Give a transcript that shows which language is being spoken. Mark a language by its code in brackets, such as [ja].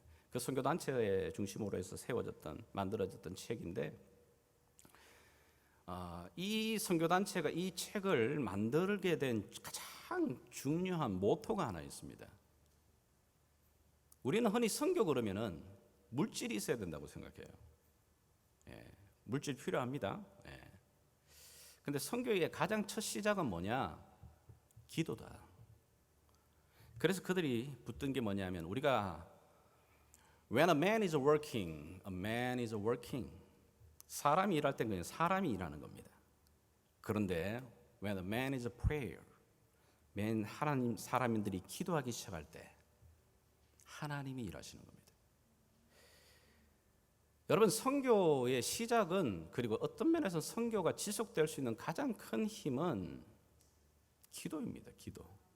[ko] 그 선교 단체의 중심으로 해서 만들어졌던 책인데 이 선교 단체가 이 책을 만들게 된 가장 중요한 모토가 하나 있습니다. 우리는 흔히 선교 그러면은 물질이 있어야 된다고 생각해요. 물질 필요합니다. 근데 선교의 가장 첫 시작은 뭐냐? 기도다. 그래서 그들이 붙든 게 뭐냐면 우리가 [en] When a man is working, a man is working. [ko] 사람이 일할 때 그냥 사람이 일하는 겁니다. 그런데 [en] when a man is prayer, [ko] 하나님 사람들이 기도하기 시작할 때 하나님이 일하시는 겁니다. 여러분, 선교의 시작은, 그리고 어떤 면에서 선교가 지속될 수 있는 가장 큰 힘은 기도입니다. 기도.